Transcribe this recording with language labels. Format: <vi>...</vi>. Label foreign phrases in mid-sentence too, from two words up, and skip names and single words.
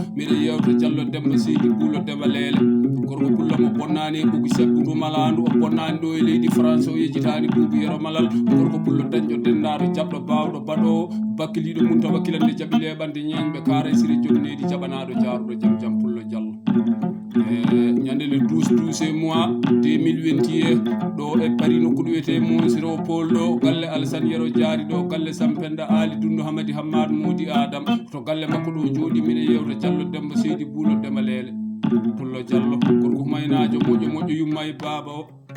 <ff>Mbiɗa yewta Diallo Demba Seydi Buulo Demba Leele. Gorko pullo mo bonnani e ɓugi sabbu ndu malandu. O bonnani ɗo e leydi France. O yejitani Buubu Yero Malal. Gorko pullo dañƴo dendaɗo, jaɓɗo, bawɗo, baɗo, bakkiliɗo mum, taw wakkilande jaɓi leɓande ñeñɓe kaara e sire jonnedi jaɓanaɗo, jaruɗo jam jam. Pullo Diallo. E ñande</ff> <fr>le douze douze e mois deux mille vingt et un,</fr> <ff>ɗo e Paris, nokku ɗo wiyete Montsiro Paul, ɗo galle Alassane Yero Diary, ɗo galle Sampenda Ali Dundu Hamadi Hammad Moudi Adam, to galle makko ɗo jooɗi. Mbiɗa yewta Diallo Demba Seydi Buulo Demba Leele. Pullo Diallo, gorko humaynajo moƴƴo moƴƴo yumma e baaba o.</ff>